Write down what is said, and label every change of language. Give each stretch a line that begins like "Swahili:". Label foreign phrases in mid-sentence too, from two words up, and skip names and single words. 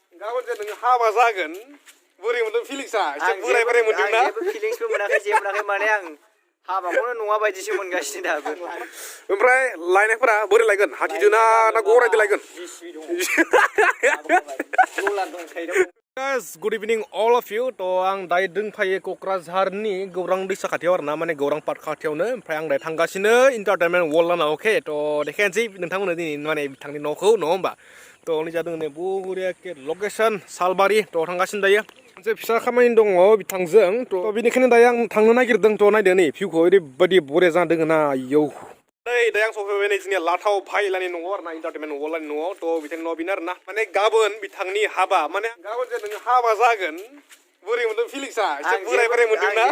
Bodo: गाबोन जे नों हाबा जागोन बोरै मोनदों फिलिंसा एसे बोराय मोनदों ना जेबो फिलिंसबो मोनाखै जेबो मोनाखै माने आं हाबाखौनो नङा बायदिसो मोनगासिनो दाबो ओमफ्राय लायनायफोरा बोरै लायगोन हाथिदोना ना गरायदो लायगोन
English: Guys, good evening all of you.
Bodo: To आं दायो दोंफायो क'क्राझारनि गौरां दैसा खाथियाव आरोना माने गौरां पार्क खाथियावनो ओमफ्राय आं दायो थांगासिनो इन्टारटेनमेन्ट वर्ल्ड लाना अके थ' देखायनोसै नोंथांमोननो दिनै माने बिथांनि न'खौ नङा होमबा थ' नै जादों नै बरियाके लकेसन सालबारि थ' थांगासिनो दायो मोनसे फिसा खामानि दङ बिथांजों थ' बेनिखायनो दायो आं थांनो नागिरदों थ' नायदो नै भिउखौ ओरैबायदि बरिया जादों ना आयौ नै दायो आं सफैबाय नै जोंनिया लाथाव भाइलानि न'आव आरोना इन्टारटेनमेन्ट वर्ल्डनि न'आव थ' बिथांनि न'आव बेनो आरोना माने गाबोन बिथांनि हाबा माने गाबोन जे नों हाबा जागोन बोरै मोनदों फिलिंसा एसे बोराय मोनदों ना